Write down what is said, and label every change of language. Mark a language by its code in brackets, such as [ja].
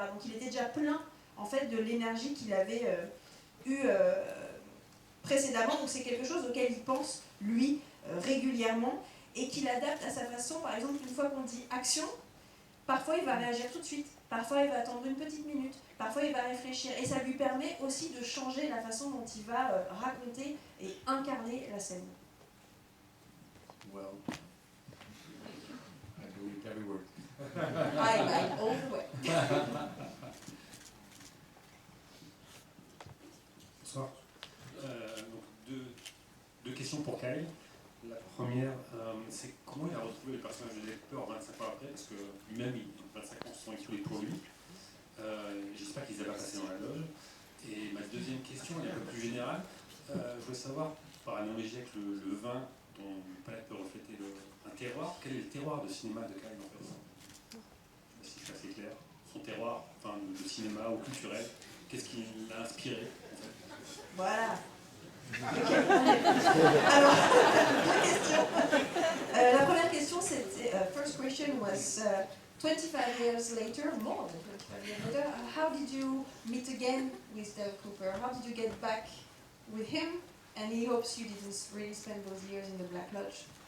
[fr] Donc il était déjà plein, en fait, de l'énergie qu'il avait eue précédemment, donc c'est quelque chose auquel il pense, lui, régulièrement, et qu'il adapte à sa façon. Par exemple, une fois qu'on dit action, parfois il va réagir tout de suite, parfois il va attendre une petite minute, parfois il va réfléchir, et ça lui permet aussi de changer la façon dont il va raconter et incarner la scène. [en] Well, I believed every word. All the way. [fr] Bonsoir. Donc deux questions pour Kyle. La première, c'est comment il a retrouvé le personnage de Lecter 25 ans après, parce que lui-même, 25 ans se sont écoulés pour lui. J'espère qu'ils avaient passé dans la loge. Et ma deuxième question, elle est un peu plus générale. Je voulais savoir, par analogie avec le vin, dont le palette peut refléter un terroir, quel est le terroir de cinéma de Kyle en fait? Je ne sais pas si je suis assez clair. Son terroir, enfin de cinéma ou culturel, qu'est-ce qui l'a inspiré en fait? Voilà. Alors, la première question, c'était, [en] first question was 25 years later, more than 25 years later, how did you meet again with Dale Cooper? How did you get back with him? And he hopes you didn't really spend those years in the Black Lodge.